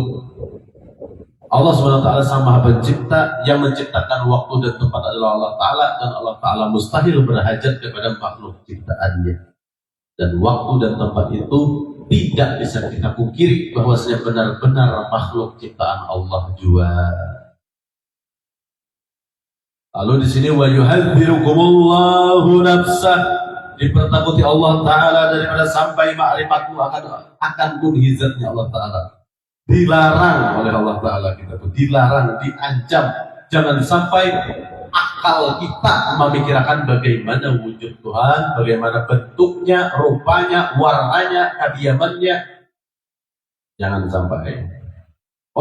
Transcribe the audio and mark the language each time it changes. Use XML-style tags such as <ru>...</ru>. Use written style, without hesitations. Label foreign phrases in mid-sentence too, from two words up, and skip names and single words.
<id>Allah SWT sang maha pencipta, yang menciptakan waktu dan tempat adalah Allah Ta'ala, dan Allah Ta'ala mustahil berhajat kepada makhluk ciptaannya. Dan waktu dan tempat itu tidak bisa kita pungkiri bahwasanya benar-benar makhluk ciptaan Allah jua. Lalu di sini</id> <ar>ويحذركم الله نفسه,</ar> <id>dipertakuti Allah Ta'ala daripada sampai ma'rifatmu akan kunhizatnya Allah Ta'ala. Dilarang oleh Allah Ta'ala, kita tuh dilarang, diancam, jangan sampai akal kita memikirkan bagaimana wujud Tuhan, bagaimana bentuknya, rupanya, warnanya, kediamannya. Jangan sampai.</id>